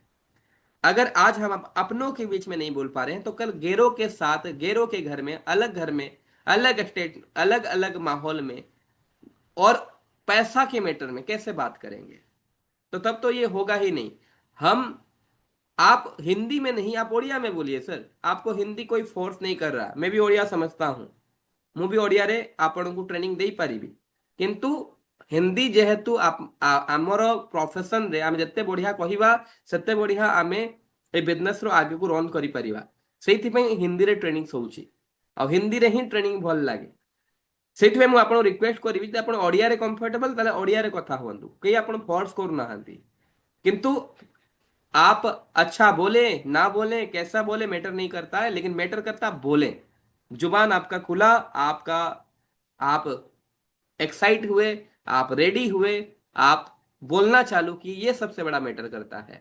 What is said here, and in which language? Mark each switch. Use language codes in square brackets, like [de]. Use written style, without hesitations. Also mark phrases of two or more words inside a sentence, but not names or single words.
[hi] अगर आज हम अपनों के बीच में नहीं बोल पा रहे हैं, तो कल गैरों के साथ, गैरों के घर में, अलग घर में, अलग स्टेट, अलग अलग माहौल में और पैसा के मैटर में कैसे बात करेंगे। तो तब तो ये होगा ही नहीं। हम आप हिंदी में नहीं, आप ओडिया में बोलिए सर, आपको हिंदी कोई फोर्स नहीं कर रहा, मैं भी ओडिया समझता हूँ, [or] ମୁଁ ବି ଓଡ଼ିଆରେ ଆପଣଙ୍କୁ ଟ୍ରେନିଂ ଦେଇପାରିବି। କିନ୍ତୁ ହିନ୍ଦୀ ଯେହେତୁ ଆମର ପ୍ରଫେସନରେ ଆମେ ଯେତେ ବଢ଼ିଆ କହିବା, ସେତେ ବଢ଼ିଆ ଆମେ ଏ ବିଜନେସର ଆଗକୁ ରନ୍ କରିପାରିବା। ସେଇଥିପାଇଁ ହିନ୍ଦୀରେ ଟ୍ରେନିଂ ହେଉଛି ଆଉ ହିନ୍ଦୀରେ ହିଁ ଟ୍ରେନିଂ ଭଲ ଲାଗେ। ସେଇଥିପାଇଁ ମୁଁ ଆପଣଙ୍କୁ ରିକ୍ୱେଷ୍ଟ କରିବି, ଯଦି ଆପଣ ଓଡ଼ିଆରେ କମ୍ଫର୍ଟେବଲ, ତାହେଲେ ଓଡ଼ିଆରେ କଥା ହୁଅନ୍ତୁ, କେହି ଆପଣ ଫୋର୍ସ କରୁନାହାନ୍ତି। [hi] किंतु आप अच्छा बोले ना बोले कैसा बोले मैटर नहीं करता है, लेकिन मैटर करता आप बोले। जुबान आपका खुला, आपका, आप एक्साइट हुए, आप रेडी हुए, आप बोलना चालू किए, ये सबसे बड़ा मैटर करता है।